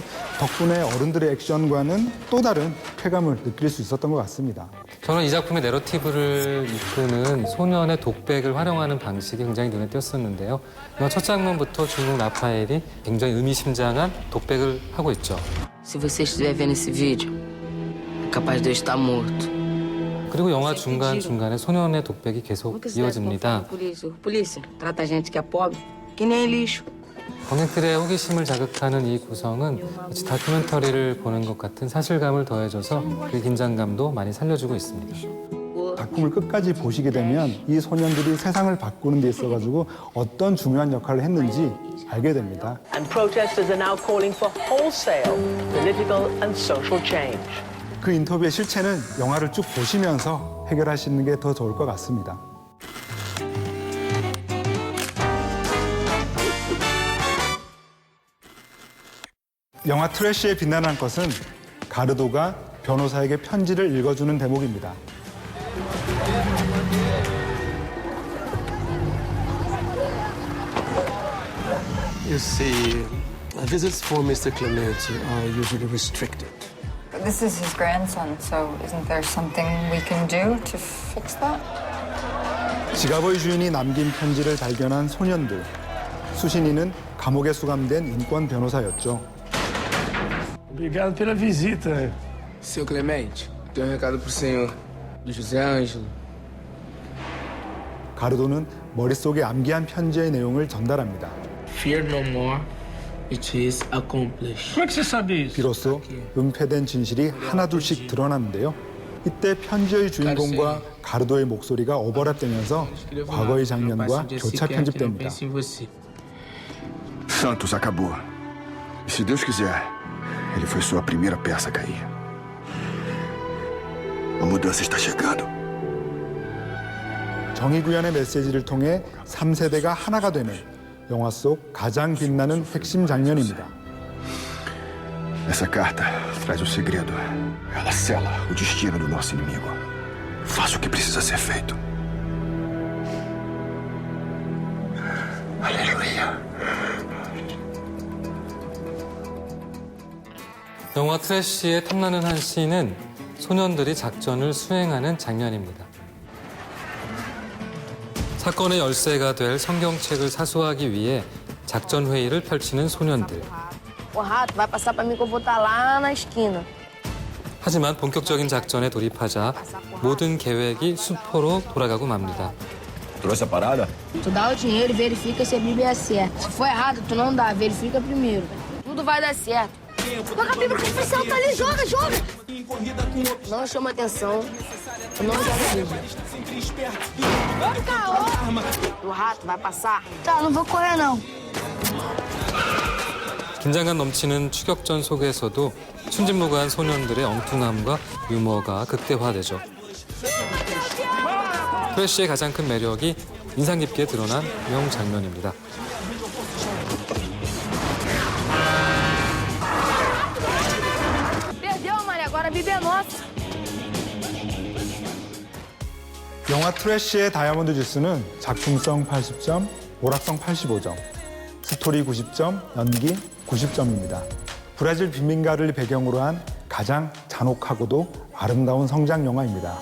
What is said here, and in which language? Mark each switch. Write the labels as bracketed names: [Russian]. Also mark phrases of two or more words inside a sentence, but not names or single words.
[Korean] 덕분에 어른들의 액션과는 또 다른 쾌감을 느낄 수 있었던 것 같습니다. 저는 이 작품의 내러티브를 이끄는 소년의 독백을 활용하는 방식이 굉장히 눈에 띄었었는데요. 영화 첫 장면부터 주인공 라파엘이 굉장히 의미심장한 독백을 하고 있죠. [Portuguese] Se você estiver vendo esse vídeo, é capaz de eu estar morto. [Korean] 그리고 영화 중간중간에 소년의 독백이 계속 이어집니다. [Portuguese] Polícia, trata a gente que é pobre, que nem lixo. [Korean] 관객들의 호기심을 자극하는 이 구성은 마치 다큐멘터리를 보는 것 같은 사실감을 더해줘서 그 긴장감도 많이 살려주고 있습니다. 작품을 끝까지 보시게 되면 이 소년들이 세상을 바꾸는 데 있어가지고 어떤 중요한 역할을 했는지 알게 됩니다. [English] And protesters are now calling for wholesale political and social change. [Korean] 그 인터뷰의 실체는 영화를 쭉 보시면서 해결하시는 게 더 좋을 것 같습니다. 영화 트래쉬에 빛나는 것은 가르도가 변호사에게 편지를 읽어주는 대목입니다. [English] You see, visits for Mr. Clemente are usually restricted. But this is his grandson, so isn't there something we can do to fix that? [Korean] 지가버이 주인이 남긴 편지를 발견한 소년들. 수신이는 감옥에 수감된 인권 변호사였죠. [Portuguese] Obrigado pela visita. Seu Clemente, tenho um recado pro senhor. Do José Ângelo. [Korean] 가르도는 머릿속에 암기한 편지의 내용을 전달합니다. [English] Fear no more. It is accomplished. [Portuguese] Como é que você sabe isso? [Korean] 비로소 은폐된 진실이 하나둘씩 드러났는데요. 이때 편지의 주인공과 가르도의 목소리가 오버랩되면서 과거의 장면과 교차 편집됩니다. [Portuguese] Santos acabou. E se Deus quiser, ele foi só a primeira peça a cair. A mudança está chegando. [Korean] 정의 구현의 메시지를 통해 3세대가 하나가 되는 영화 속 가장 빛나는 핵심 장면입니다. [Portuguese] Essa carta traz o segredo. Ela sela o destino do nosso inimigo. Faça o que precisa ser feito. Aleluia. [Korean] 영화 트래쉬의 탐나는 한 씬은 소년들이 작전을 수행하는 장면입니다. 사건의 열쇠가 될 성경책을 사수하기 위해 작전 회의를 펼치는 소년들. [Portuguese] O rato vai passar pra mim que eu vou estar lá na esquina. [Korean] 하지만 본격적인 작전에 돌입하자 모든 계획이 수포로 돌아가고 맙니다. [Portuguese] Trouxe a parada? Tu dá o dinheiro e verifica se a Bíblia é certa. Se for errado, tu não dá, verifica primeiro. Tudo vai dar certo. Paga a Bíblia que o oficial tá ali, joga, joga! Não chama atenção. Eu não jogo Bíblia. Vamos, caô! O rato vai passar. Tá, não vou correr, não. [Korean] 긴장감 넘치는 추격전 속에서도 순진무구한 소년들의 엉뚱함과 유머가 극대화되죠. 트래쉬의 가장 큰 매력이 인상 깊게 드러난 명장면입니다. [Portuguese] Perdeu, Maria. Agora a Bíblia é nossa. [Korean] 영화 트래쉬의 다이아몬드 지수는 작품성 80점, 오락성 85점, 스토리 90점, 연기 90점입니다. 브라질 빈민가를 배경으로 한 가장 잔혹하고도 아름다운 성장 영화입니다.